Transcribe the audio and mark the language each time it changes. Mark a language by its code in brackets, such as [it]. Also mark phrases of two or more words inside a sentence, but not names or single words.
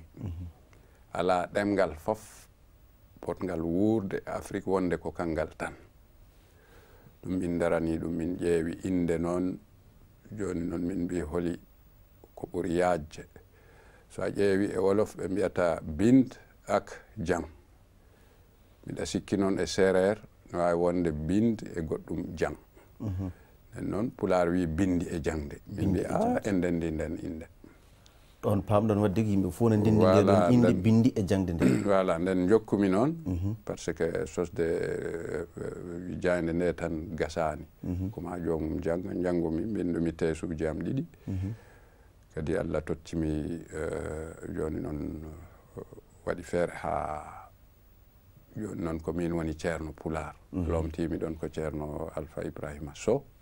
[ff] ala ɗemgal fof potgal wurde Afrique wonde ko kangal tan ɗum min darani ɗum min ƴeewi inde noon joni noon min mbi holi ko ɓuri yajje so a ƴeewi e wolof ɓe mbiyata [wo] bind ak jang [ff] miɗa sikki noon e séréer no wawi wonde bind e goɗɗum jang nden noon Pular wi bindi e jangde min mbi enden ndi nden inde ɗon pamɗon wadde ko yimɓe fof no ndendi nde ɗon inde bindi e jangde nde voilà nden jokkumi noon [fr] par ce que [ff] sosde jayde nde tan gasani koma jomum jangga janggumi mbindumi tesuji am ɗiɗi kadi Allah tottimi joni noon waɗi feere ha joni noon ko min woni ceerno Pular lomtimi ɗon ko ceerno Alpha Ibrahima Sow